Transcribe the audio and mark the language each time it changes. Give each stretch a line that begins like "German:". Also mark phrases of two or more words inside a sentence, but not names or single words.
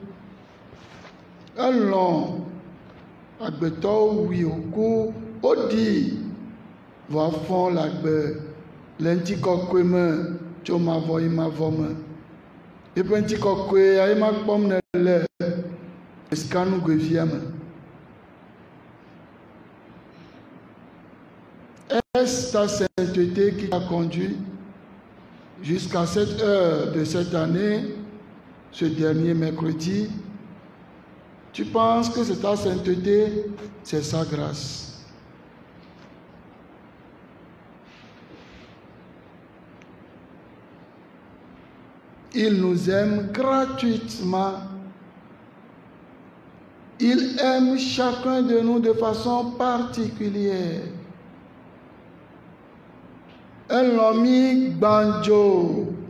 Ewe: Elɔ̃ agbetɔwo wui wòku woɖii vɔ afɔ le agbe le ŋutikɔkɔe me tso mavɔ yi mavɔ me. Eƒe ŋutikɔkɔe ye ma kpɔm ne le sikanugoevia me.
French: Est ta sainteté qui t'a conduit jusqu'à cette heure de cette année, ce dernier mercredi? Tu penses que c'est ta sainteté, c'est sa grâce. Il nous aime gratuitement. Il aime chacun de nous de façon particulière.
Ewe: Elɔ̃ mi gbãdzo.